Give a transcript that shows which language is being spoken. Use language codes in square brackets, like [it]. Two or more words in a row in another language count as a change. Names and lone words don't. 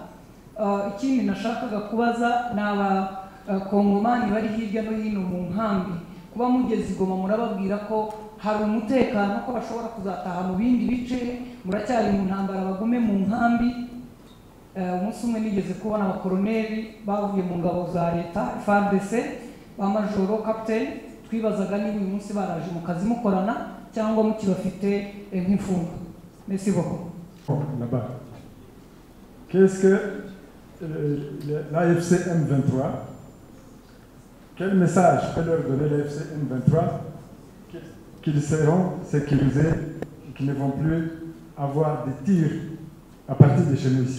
[rw] Ikindi nashakaga kubaza ni abakongomani bari hirya no hino mu nkambi, kuba mugeze i Goma murababwira ko hari umutekano, ko bashobora kuzataha mu bindi bice, muracyari mu ntambara, bagume mu nkambi. Umunsi umwe nigeze kubona abakoroneri bavuye mu ngabo za leta FARDC ba majoro capitaine, twibazaga niba uyu munsi baraje mu kazi mukorana cyangwa mukibafite nk'imfungwa. [fr] Merci beaucoup. Là-bas, qu'est-ce que l'AFC M23, quel message peut leur donner l'AFC M23 qu'ils seront sécurisés et qu'ils ne vont plus avoir des tirs à partir de chez nous ici?